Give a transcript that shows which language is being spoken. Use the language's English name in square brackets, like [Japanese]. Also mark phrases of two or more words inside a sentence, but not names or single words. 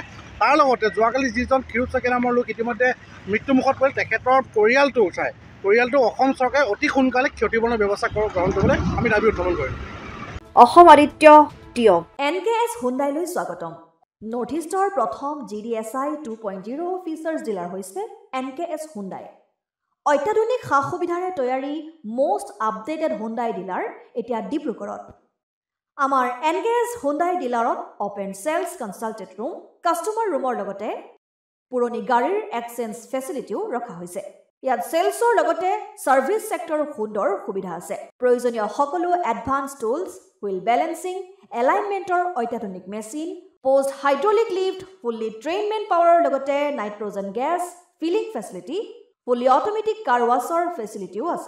[Assamese] তাৰ লগতে যোৱাকালি যিজন ক্ষীৰোদ শইকীয়া নামৰ লোক ইতিমধ্যে মৃত্যুমুখত পৰিল, তেখেতৰ পৰিয়ালটো অসম চৰকাৰে অতি সোনকালে ক্ষতিপূৰণ ব্যৱস্থা গ্ৰহণ কৰিবলৈ আমি দাবী উত্থাপন কৰিম। অসম আদিত্য টিয়ক। NKS হুণ্ডাইলৈ স্বাগতম। নৰ্থ ইষ্টৰ প্ৰথম GDSI 2.0 [English] features dealer [Assamese] হৈছে NKS Hyundai. অত্যাধুনিক সা-সুবিধাৰে তৈয়াৰী [English] most updated Hyundai dealer [Assamese] এতিয়া ডিব্ৰুগড়ত। আমাৰ NKS Hyundai ডিলাৰত [English] open sales consultant room, customer roomৰ [Assamese] লগতে পুৰণি গাড়ীৰ [English] exchange facility [Assamese] ৰখা হৈছে। ইয়াত সেলছৰ লগতে [English] service sector [Assamese] সুন্দৰ সুবিধা আছে। প্ৰয়োজনীয় সকলো [English] advance tools, wheel balancing, [Assamese] এলাইনমেন্টৰ অত্যাধুনিক মেচিন, [English] post hydraulic lift, fully trainment power [Assamese] লগতে [English] nitrogen gas filling facility, fully automatic car wash facility [Assamese] আছে।